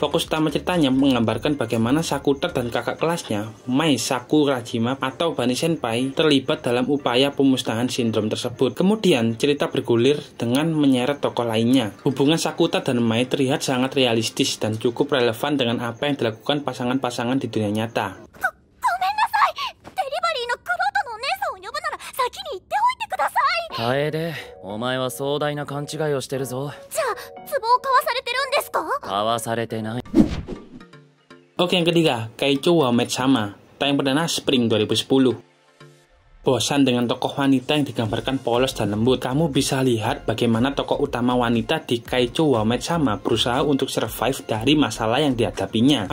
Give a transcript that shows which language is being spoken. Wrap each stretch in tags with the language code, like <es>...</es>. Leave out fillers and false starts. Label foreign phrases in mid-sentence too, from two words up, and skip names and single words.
<id>Fokus utama ceritanya menggambarkan bagaimana Sakuta dan kakak kelasnya, Mai Sakurajima atau Bani Senpai, terlibat dalam upaya pemusnahan sindrom tersebut. Kemudian cerita bergulir dengan menyeret tokoh lainnya. Hubungan Sakuta dan Mai terlihat sangat realistis dan cukup relevan dengan apa yang dilakukan pasangan-pasangan di dunia nyata.</id> <ja>楓、お前は壮大な勘違いをしてるぞ。じゃあ、壺を買わされてるんですか？買わされてない。</ja> <id>Oke, yang ketiga, Keicho wa Maid-sama, tayang perdana Spring 2010. Bosan dengan tokoh wanita yang digambarkan polos dan lembut? Kamu bisa lihat bagaimana tokoh utama wanita di Keicho wa Maid-sama berusaha untuk survive dari masalah yang dihadapinya.</id>